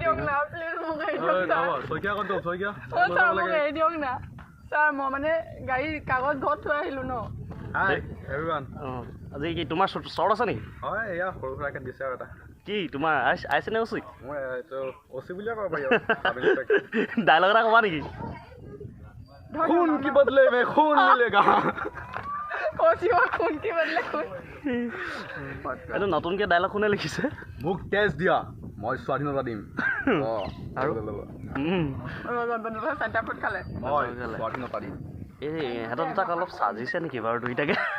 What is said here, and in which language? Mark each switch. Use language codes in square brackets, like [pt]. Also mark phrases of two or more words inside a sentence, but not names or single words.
[as] মই মানে গাড়ীৰ কাগজ ঘৰত থৈ আহিলো ন আজি কি তোমাৰ শ্বৰ্ট আছে নেকি হয় এয়া সৰু সুৰাকে দিছে আৰু এটা কি তোমাৰ আহিছে নে অচি মই অচি বুলিয়ে ক'ব পাৰি ডাইলগ এটা ক'বা নেকি [hi] खून की बदले में खून मिलेगा खून की बदले खून [as] এইটো নতুনকৈ ডাইলগ কোনে লিখিছে মোক তেজ দিয়া মই স্বাধীনতা দিম আৰু স্বাধীনতা দিম এই সিহঁতৰ দুটাক অলপ চাজিছে নেকি বাৰু দুইটাকে